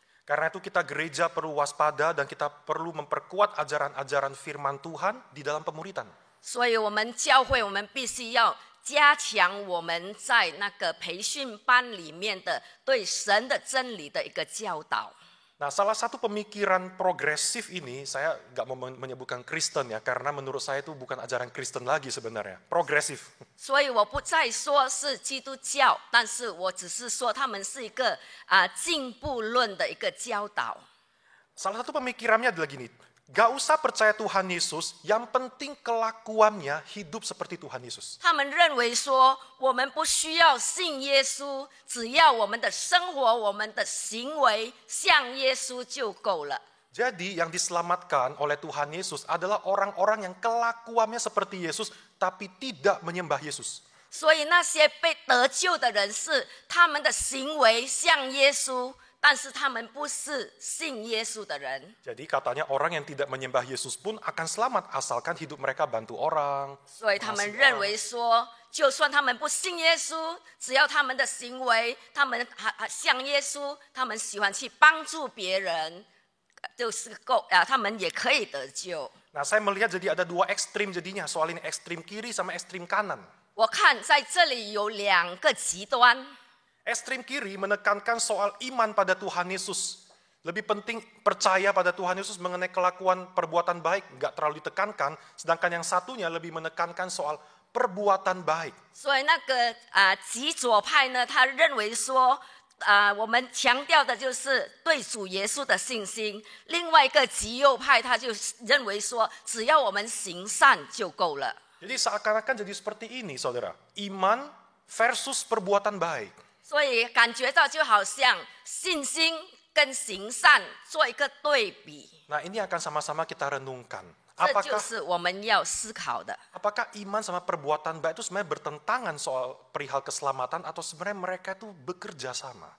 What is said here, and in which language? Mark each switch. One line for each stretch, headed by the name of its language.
Indonesian: Karena itu kita gereja perlu waspada dan kita perlu memperkuat ajaran-ajaran firman Tuhan di dalam pemuritan.
Chinese: 所以我们教会，我们必须要加强我们在那个培训班里面的对神的真理的一个教导。
Indonesian: Nah, salah satu pemikiran progresif ini, saya nggak mau menyebutkan Kristen ya, karena menurut saya itu bukan ajaran Kristen lagi sebenarnya, progresif.
Chinese: 所以我不再说是基督教，但是我只是说他们是一个进步论的一个教导。
Indonesian: Salah satu pemikirannya adalah gini, gak usah percaya Tuhan Yesus, yang penting kelakuannya hidup seperti Tuhan Yesus.
Chinese: 他们认为说，我们不需要信耶稣，只要我们的生活、我们的行为像耶稣就够了。
Indonesian: Jadi yang diselamatkan oleh Tuhan Yesus adalah orang-orang yang kelakuannya seperti Yesus, tapi tidak menyembah Yesus.
Chinese: 所以那些被得救的人是他们的行为像耶稣，但是他们不是信耶稣的人。
Indonesian: Jadi katanya orang yang tidak menyembah Yesus pun akan selamat asalkan hidup mereka bantu orang.
Chinese: 所以他们认为说，就算他们不信耶稣，只要他们的行为，他们像耶稣，他们喜欢去帮助别人，就是够啊，他们也可以得救。
Indonesian: Nah, saya melihat jadi ada dua ekstrim jadinya, soal ini ekstrim kiri sama ekstrim kanan.
Chinese: 我看在这里有两个极端，
Indonesian: Ekstrim kiri menekankan soal iman pada Tuhan Yesus. Lebih penting percaya pada Tuhan Yesus mengenai kelakuan perbuatan baik, nggak terlalu ditekankan. Sedangkan yang satunya lebih menekankan soal perbuatan baik.
Chinese: 所以那个极左派呢，他认为说，我们强调的就是对主耶稣的信心；另外一个极右派，他就认为说，只要我们行善就够了。
Indonesian: Jadi seakan-akan jadi seperti ini, saudara. Iman versus perbuatan baik.
Chinese: 所以感觉到就好像信心跟行善做一个对比，
Indonesian: Nah, ini akan sama-sama kita renungkan.
Chinese: 这就是我们要思考的。
Indonesian: Apakah iman sama perbuatan baik itu sebenarnya bertentangan soal perihal keselamatan atau sebenarnya mereka itu bekerja sama?